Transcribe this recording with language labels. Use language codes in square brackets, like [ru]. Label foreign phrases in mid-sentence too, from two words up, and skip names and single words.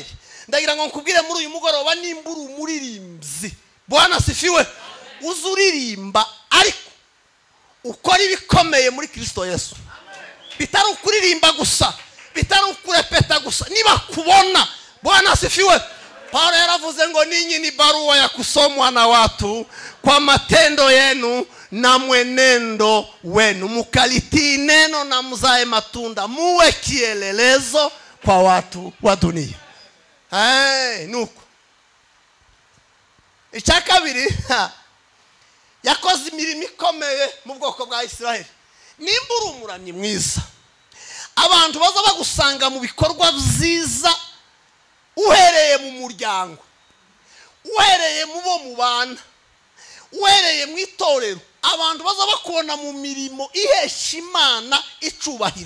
[rw] Ndagira ngo nkubwire muri uyu mugoroba nimbura umuririmbyi. [sw] Bwana asifiwe. [rw] Uzuririmba ariko ukora ibikomeye muri Kristo Yesu. Bitari ukuririmba gusa, bitari ukurepeta gusa. Niba kubona, [sw] Bwana asifiwe, [rw] Paulo yaravuze ngo [sw] ninyi ni barua ya kusomwa na watu kwa matendo yenu na mwenendo wenu, mukalitii neno na mzae matunda, muwe kielelezo kwa watu wa dunia. [rw] Nuko icya kabiri, yakoze imirimo ikomeye mu bwoko bwa Isiraheli. Nimba uri umuramyi mwiza, abantu baza bagusanga mu bikorwa byiza, uhereye mu muryango, uhereye mu bo mubana, uhereye mu itorero, abantu baza bakubona mu mirimo ihesha Imana icubahiro.